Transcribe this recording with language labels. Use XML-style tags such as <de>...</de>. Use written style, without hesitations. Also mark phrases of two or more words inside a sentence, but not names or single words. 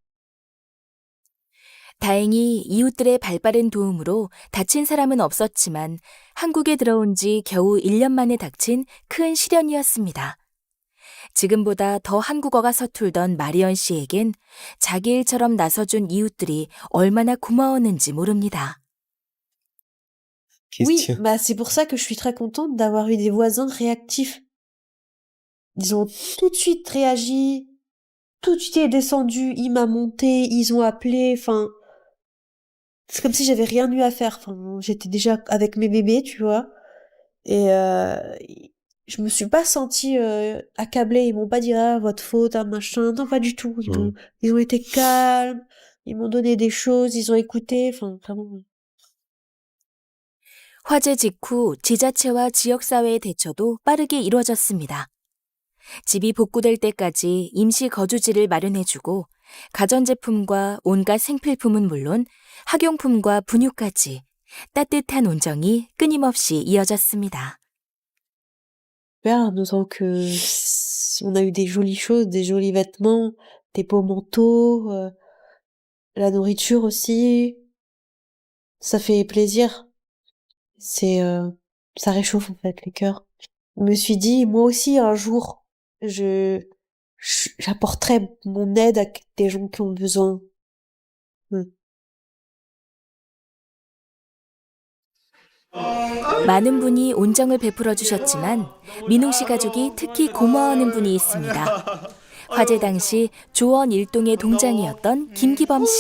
<ko>다행히 이웃들의 발빠른 도움으로 다친 사람은 없었지만 한국에 들어온 지 겨우 1년 만에 닥친 큰 시련이었습니다. 지금보다 더 한국어가 서툴던 마리언 씨에겐 자기 일처럼 나서준 이웃들이 얼마나 고마웠는지 모릅니다.</ko> <fr>Oui, bah c'est pour ça que je suis très contente d'avoir eu des voisins réactifs. Ils ont tout de suite réagi, tout de suite descendu, il m'a monté, ils ont appelé, enfin... C'est comme si j'avais rien eu à faire. Enfin, j'étais déjà avec mes bébés, tu vois. Et je me suis pas sentie accablée. Ils m'ont pas dit ah votre faute, ah machin. Non, pas du tout. Ils ont été calmes. Ils m'ont donné des choses. Ils ont écouté. Enfin, vraiment.</fr> <ko>화재 직후 지자체와 지역사회의 대처도 빠르게 이루어졌습니다. 집이 복구될 때까지 임시 거주지를 마련해주고 가전제품과 온갖 생필품은 물론 학용품과 분유까지 따뜻한 온정이 끊임없이 이어졌습니다.</ko> <fr>Père nous sent que on a eu des jolies choses, des jolis vêtements, des beaux manteaux, la nourriture aussi. Ça fait plaisir. Ça réchauffe en fait le cœur. Je me suis dit, moi aussi un jour, j'apporterai mon aide à des gens qui ont besoin.</fr> <ko>많은 분이 온정을 베풀어 주셨지만 민웅 씨 가족이 특히 고마워하는 분이 있습니다. 화재 당시 조원 일동의 동장이었던 김기범 씨.</ko>